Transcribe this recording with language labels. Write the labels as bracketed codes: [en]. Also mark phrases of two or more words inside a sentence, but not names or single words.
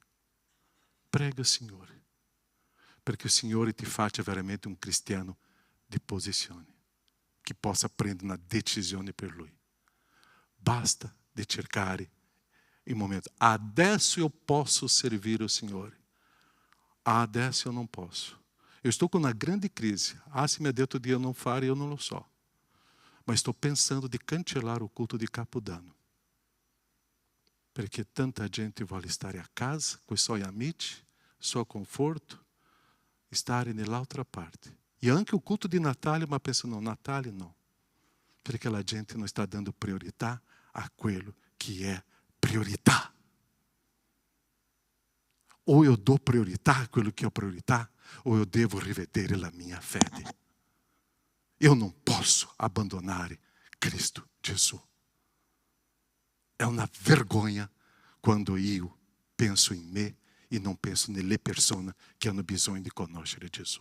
[it] Prega, Signore, perché il Signore ti faccia veramente un cristiano di posizione, che possa prendere una decisione per Lui. Basta di cercare il momento. Adesso [pt] eu posso [it] servire o Signore. [pt] Adesso eu não posso. Eu estou com uma grande crise. [it] Se mi ha detto Dio non fare, eu non lo so. Ma [pt] estou pensando [it] di cancellare [pt] o culto [it] di Capodanno. Perché tanta gente vuole stare a casa, con i suoi amici, suo conforto, stare nell'altra parte. E anche [pt] o culto [it] di Natale, ma penso, no, Natale no. Perché la gente non sta dando priorità a quello che è priorità. [pt] O eu dou [it] priorità a quello che ho priorità, o eu devo rivedere la mia fede. Eu non posso abbandonare Cristo Gesù. È una vergogna quando io penso in me e non penso nelle persone che hanno bisogno di conoscere Gesù.